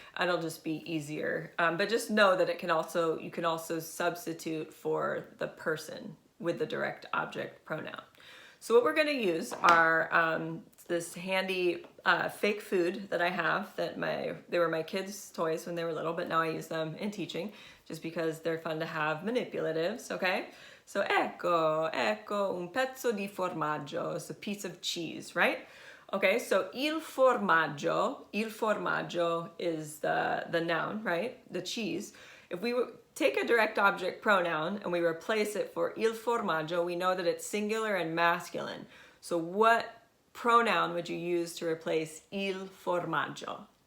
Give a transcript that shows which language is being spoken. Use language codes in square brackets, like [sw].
[en] It'll just be easier. But just know that you can also substitute for the person with the direct object pronoun. So what we're going to use are this handy fake food that I have that they were my kids' toys when they were little, but now I use them in teaching just because they're fun to have manipulatives, okay? [it] So ecco un pezzo di formaggio. [en] It's a piece of cheese, right? Okay, so il formaggio is the noun, right? The cheese. If we take a direct object pronoun and we replace it for il formaggio, we know that it's singular and masculine. So what pronoun would you use to replace il formaggio?